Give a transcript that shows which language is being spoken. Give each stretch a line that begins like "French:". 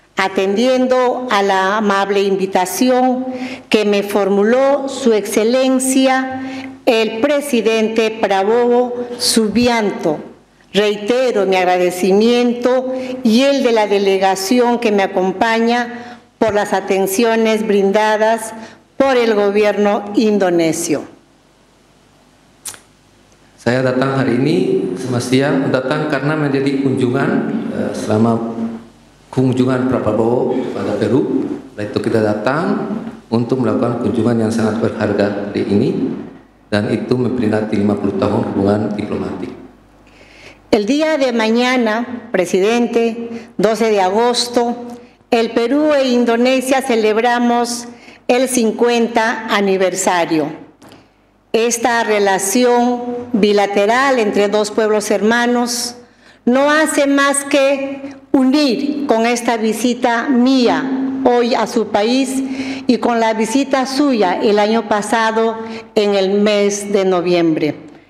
Spanish: atendiendo a la amable invitación que me formuló Su Excelencia el presidente Prabowo Subianto. Reitero mi agradecimiento y el de la delegación que me acompaña por las atenciones brindadas por el gobierno indonesio.
Indonesian: Saya datang hari ini semestinya datang karena menjadi kunjungan selama kunjungan Prabowo pada Peru. Setelah itu kita datang untuk melakukan kunjungan yang sangat berharga hari ini dan itu memperingati 50 tahun hubungan diplomatik.
Spanish: El día de mañana, presidente, 12 de agosto, el Perú e Indonesia celebramos el 50 aniversario. Esta relación bilateral entre dos pueblos hermanos no hace más que unir con esta visita mía hoy a su país y con la visita suya el año pasado en el mes de noviembre.